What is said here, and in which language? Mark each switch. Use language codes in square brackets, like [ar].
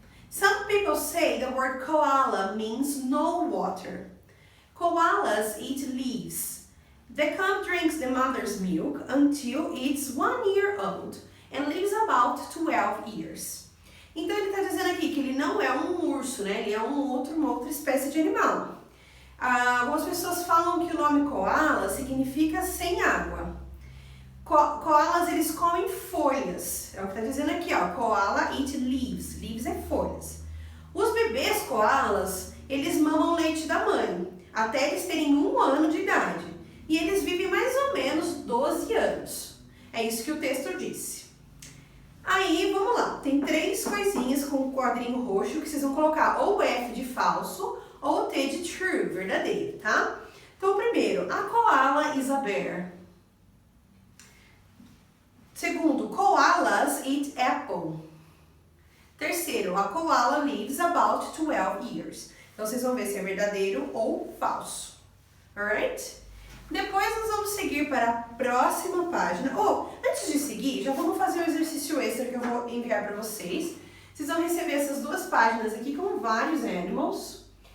[en] Some people say the word koala means no water. Koalas eat leaves. The cub drinks the mother's milk until it's 1 year old and lives about 12 years. [pt] Então ele está dizendo aqui que ele não é um urso, né? Ele é uma outra espécie de animal. Algumas pessoas falam que o nome koala significa sem água. Koalas, eles comem folhas. É o que está dizendo aqui, ó. [en] Koala eat leaves. [pt] Leaves é folhas. Os bebês koalas, eles mamam leite da mãe até eles terem 1 ano de idade. E eles vivem mais ou menos 12 anos. É isso que o texto disse. Aí, vamos lá. Tem 3 coisinhas com o quadrinho roxo que vocês vão colocar ou o F de falso ou o T de true, verdadeiro, tá? Então, primeiro, [en] a koala is a bear. [pt] Segundo, [en] koalas eat apple. [pt] Terceiro, [en] a koala lives about 12 years. [pt] Então, vocês vão ver se é verdadeiro ou falso. [en] Alright? [pt] Depois nós vamos seguir para a próxima página. Antes de seguir, já vamos fazer um exercício extra que eu vou enviar para vocês. Vocês vão receber essas 2 páginas aqui com vários animals.